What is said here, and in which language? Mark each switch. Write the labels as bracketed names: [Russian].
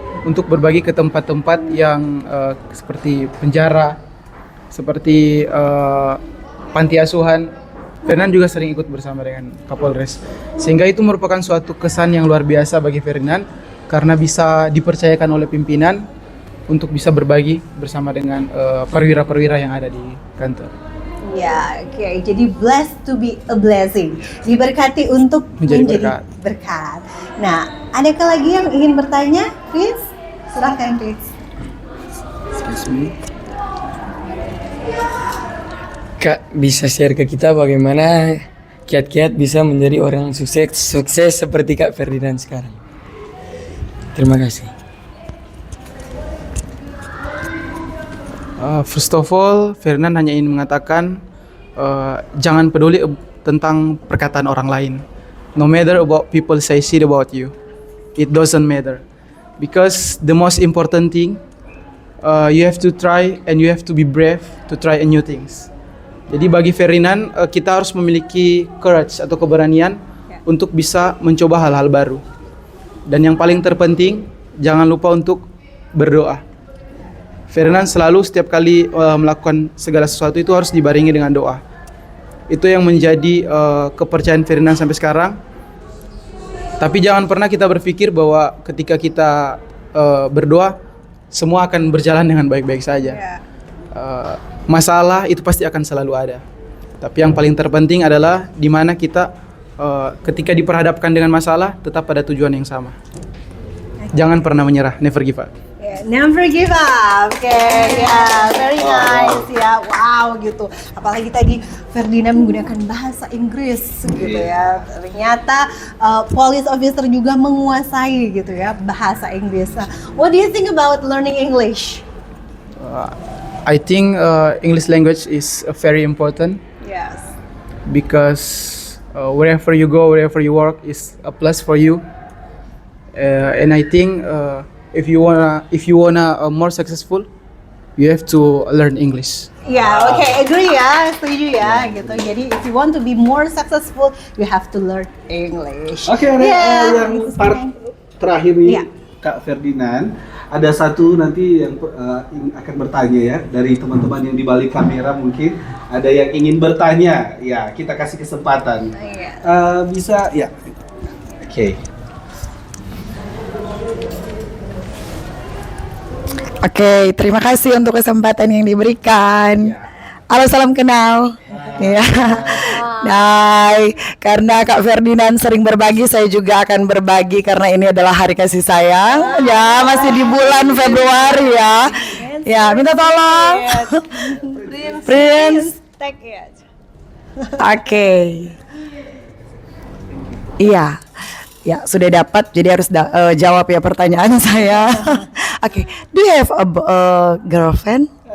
[Indonesian] untuk berbagi ke tempat-tempat yang seperti penjara, seperti panti asuhan. Ferdinand juga sering ikut bersama dengan Kapolres, sehingga itu merupakan suatu kesan yang luar biasa bagi Ferdinand karena bisa dipercayakan oleh pimpinan untuk bisa berbagi bersama dengan perwira-perwira yang ada di kantor. Ya, oke. [English] Jadi blessed to be a blessing. [Indonesian] Diberkati untuk Menjadi berkat. Nah, adakah lagi yang ingin bertanya, Chris? Silahkan, Chris. [English] Excuse me. [Indonesian] Kak, bisa share ke kita bagaimana kiat-kiat bisa menjadi orang sukses seperti Kak Ferdinand sekarang? Terima kasih. [English] First of all, [Indonesian] Ferdinand hanya ingin mengatakan jangan peduli tentang perkataan orang lain. [English] No matter about people say shit about you, it doesn't matter. Because the most important thing, you have to try and you have to be brave to try new things. [Indonesian] Jadi bagi Ferdinand, kita harus memiliki courage atau keberanian untuk bisa mencoba hal-hal baru. Dan yang paling terpenting, jangan lupa untuk berdoa. Ferdinand selalu setiap kali melakukan segala sesuatu itu harus dibarengi dengan doa. Itu yang menjadi kepercayaan Ferdinand sampai sekarang. Tapi jangan pernah kita berpikir bahwa ketika kita berdoa, semua akan berjalan dengan baik-baik saja. Masalah itu pasti akan selalu ada. Tapi yang paling terpenting adalah di mana kita ketika diperhadapkan dengan masalah tetap pada tujuan yang sama. Jangan pernah menyerah, [English] never give up. Yeah, never give up. Oke, ya, very nice ya. Wow gitu. [Indonesian] Apalagi tadi Ferdinand menggunakan bahasa Inggris gitu ya. Ternyata police officer juga menguasai gitu ya bahasa Inggris. [English] What do you think about learning English? I think English language is very important Yes. because wherever you go, wherever you work is a plus for you. And I think if you wanna more successful, you have to learn English. [Indonesian] Ya, oke, agree ya, setuju ya, gitu. [English] Jadi, if you want to be more successful, you have to learn English. [Indonesian] Oke, ada yang part terakhir nih, Iya. Kak Ferdinand. Ada satu nanti yang akan bertanya ya dari teman-teman yang di balik kamera mungkin ada yang ingin bertanya. Ya, kita kasih kesempatan. Iya. Bisa ya. Oke. Oke, terima kasih untuk kesempatan yang diberikan. Halo, salam kenal. Ya. Nah, karena Kak Ferdinand sering berbagi, saya juga akan berbagi karena ini adalah hari kasih sayang. Ya, masih di bulan Februari ya. Ya, minta tolong. Prince. [English] Take it. [Indonesian] Oke. Iya. Ya, sudah dapat, jadi harus jawab ya pertanyaan saya. [English] Oke, do you have a girlfriend?